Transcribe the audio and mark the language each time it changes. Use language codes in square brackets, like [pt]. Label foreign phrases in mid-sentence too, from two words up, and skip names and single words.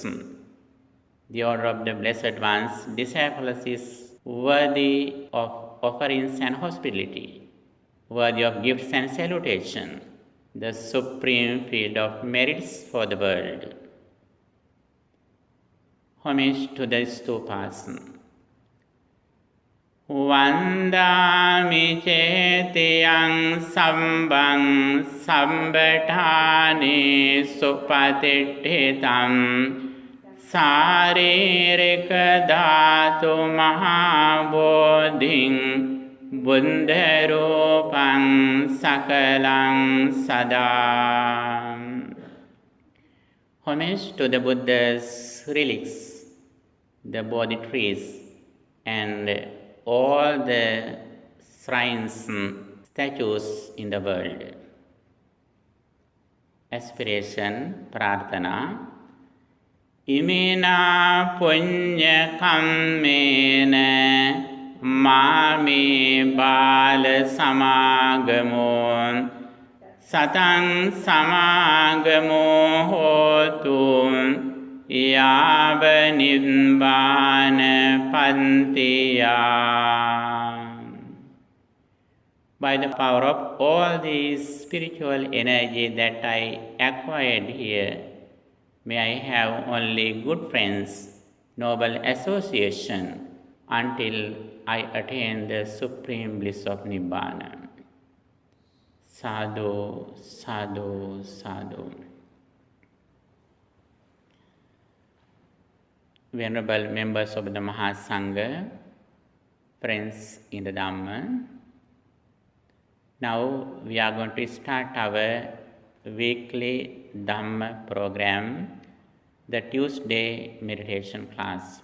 [en] The order of the Blessed Ones, disciples is worthy of offerings and hospitality, worthy of gifts and salutation, the supreme field of merits for the world. Homage to these 2 persons. [pi] Vandami chetiyang sambang sambatani supatithitam saririka dhatu mahabodhing buddharupang sakalang sada. [en] Homage to the Buddha's relics, the Bodhi trees, and all the shrines, statues in the world. Aspiration, prarthana. [pi] Imena punya kammena mami bala samagamo satang samagamo hotu yava nibbana pantiya. [en] By the power of all this spiritual energy that I acquired here, may I have only good friends, noble association, until I attain the supreme bliss of Nibbana. [pi] Sadhu, sadhu, sadhu. [en] Venerable members of the Mahasangha, friends in the Dhamma, now we are going to start our weekly Dhamma program, the Tuesday meditation class.